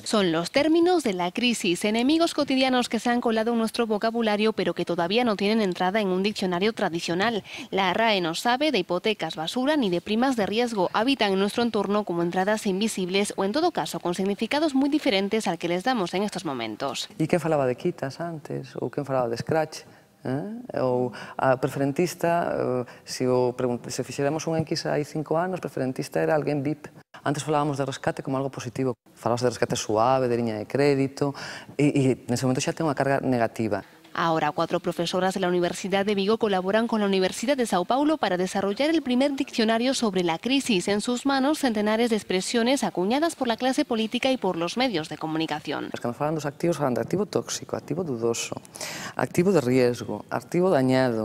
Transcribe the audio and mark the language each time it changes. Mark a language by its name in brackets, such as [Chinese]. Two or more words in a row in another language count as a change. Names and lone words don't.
[Spanish] Son los términos de la crisis, enemigos cotidianos que se han colado en nuestro vocabulario, pero que todavía no tienen entrada en un diccionario tradicional. La RAE no sabe de hipotecas basura ni de primas de riesgo. Habitan en nuestro entorno como entradas invisibles o, en todo caso, con significados muy diferentes al que les damos en estos momentos. [Galician] ¿Y quién falaba de quitas antes? Ou quen falaba de scratch? Ou a preferentista, se fixéramos unha enquisa hai 5 anos, preferentista era alguén VIP. Antes falábamos de rescate como algo positivo. Falábamos de rescate suave, de liña de crédito, e nese momento xa ten unha carga negativa. [Spanish] Ahora, 4 profesoras de la Universidad de Vigo colaboran con la Universidad de Sao Paulo para desarrollar el primer diccionario sobre la crisis. En sus manos, centenares de expresiones acuñadas por la clase política y por los medios de comunicación. [Galician] Os que nos falan dos activos falan de activo tóxico, [Spanish] activo dudoso, activo de riesgo, activo dañado.